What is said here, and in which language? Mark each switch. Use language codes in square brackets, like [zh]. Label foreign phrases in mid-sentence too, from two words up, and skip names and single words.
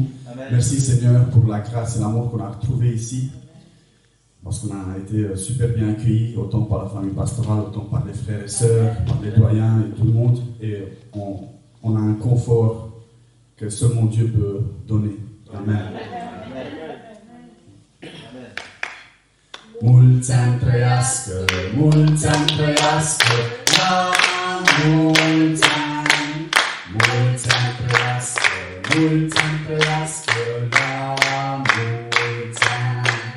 [fr] Amen. Merci Seigneur pour la grâce et l'amour qu'on a retrouvé ici. Parce qu'on a été super bien accueillis, autant par la famille pastorale, autant par les frères et sœurs, par les doyens et tout le monde. Et on a un confort que seulement Dieu peut donner. Amen. [ro] Mulți ani trăiască, mulți ani trăiască, la mulți ani. Mulți ani trăiască, mulți ani trăiască, la mulți ani.